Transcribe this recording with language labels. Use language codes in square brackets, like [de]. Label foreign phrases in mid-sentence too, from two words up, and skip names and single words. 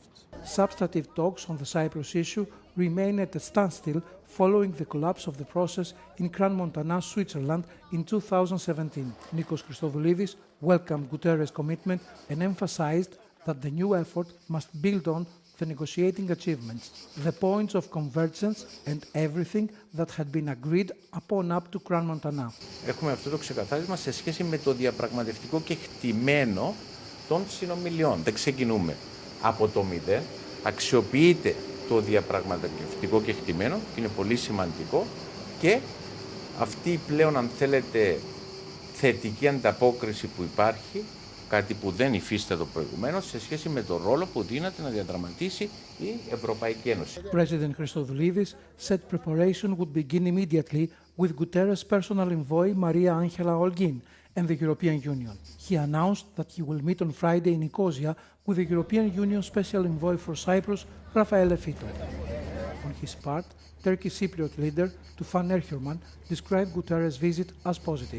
[en] Substantive talks on the Cyprus issue remain at a standstill following the collapse of the process in Crans-Montana, Switzerland in 2017. Nikos Christodoulidis welcomed Guterres' commitment and emphasized that the new effort must build on the negotiating achievements, the points of convergence and everything that had been agreed upon up to Crans-Montana. [el] Έχουμε αυτό το ξεκαθάρισμα σε σχέση με το διαπραγματευτικό κεκτημένο των συνομιλιών. Δεν ξεκινούμε από το μηδέν, αξιοποιείται το διαπραγματευτικό κεκτημένο και είναι πολύ σημαντικό και αυτή πλέον, αν θέλετε, θετική ανταπόκριση που υπάρχει, κάτι που δεν υφίστατο προηγουμένως, σε σχέση με τον ρόλο που δύναται να διαδραματίσει η Ευρωπαϊκή Ένωση. [en] President Christodoulidis said preparation would begin immediately with Guterres' personal envoy Maria Angela Holguin and the European Union. He announced that he will meet on Friday in Nicosia with the European Union Special Envoy for Cyprus, Rafael Fito. On his part, Turkish Cypriot leader Tufan Erhürman described Guterres' visit as positive.